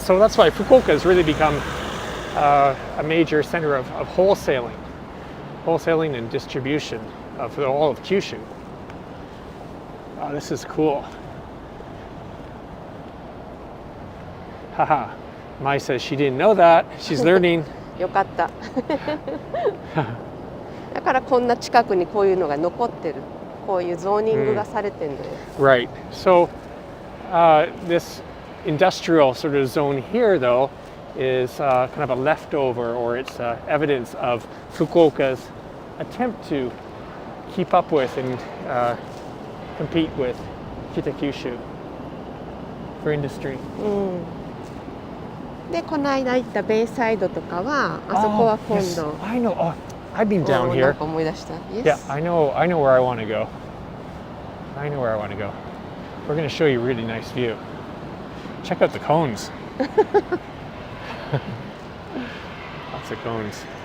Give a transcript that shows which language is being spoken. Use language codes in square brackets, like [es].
[en] So that's why Fukuoka has really become a major center of wholesaling and distribution of all of Kyushu. Oh, this is cool. Haha. Mai says she didn't know that. She's learning. [ja] よかった。だからこんな近くにこういうのが残ってる。こういうゾーニングがされてるのよ。 [en] Right. So this industrial sort of zone here, though, is kind of a leftover, or it's evidence of Fukuoka's attempt to keep up with and compete with Kitakyushu for industry. [ja] で、この間行ったベイサイドとかは、あそこは今度。 [en] Yes, I know. Oh, I've been down here. [ja] なんか思い出した。 [en] Yes. Yeah, I know where I want to go. I know where I want to go. We're going to show you a really nice view. Check out the cones. Lots of cones.